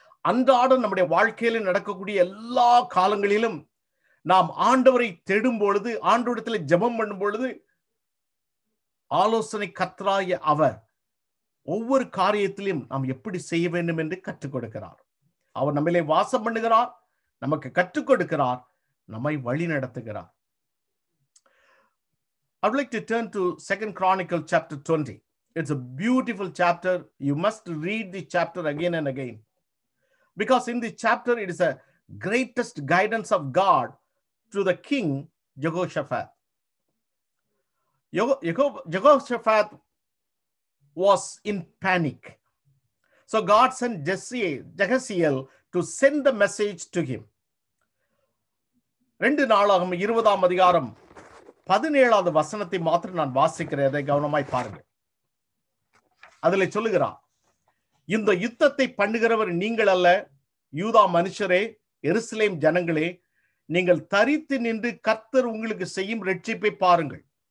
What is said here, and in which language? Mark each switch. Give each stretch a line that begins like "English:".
Tamil: அன்றாடம் நம்முடைய வாழ்க்கையில நடக்கக்கூடிய எல்லா காலங்களிலும் நாம் ஆண்டவரை தேடும் பொழுது, ஆண்டவரிடத்தில் ஜெபம் பண்ணும் பொழுது, ஆலோசனை கர்த்தராகிய அவர் ஒவ்வொரு காரியத்திலும் நாம் எப்படி செய்ய வேண்டும் என்று கற்றுக் கொடுக்கிறார். அவர் நம்மிலே வாசம் பண்ணுகிறார், நமக்கு கற்றுக் கொடுக்கிறார், நம்மை வழி நடத்துகிறார்.
English: I would like to turn to 2 Chronicles chapter 20. It's a beautiful chapter. You must read the chapter again and again. Because in this chapter, it is a greatest guidance of God to the king Jehoshaphat. Jehoshaphat was in panic. So God sent Jehaziel to send the message to him.
Tamil: 2 நாளாகமம் 20ஆம் அதிகாரம் 17வது வசனத்தை மாத்திரம் நான் வாசிக்கிறதை கவனமாய் பாருங்கள். அதில் சொல்லுகிறார், இந்த யுத்தத்தை பண்ணுகிறவர் நீங்கள் அல்ல, யூதா மனுஷரே, எருசலேம் ஜனங்களே, நீங்கள் தரித்து நின்று கர்த்தர் உங்களுக்கு செய்யும் இரட்சிப்பை பாருங்கள்.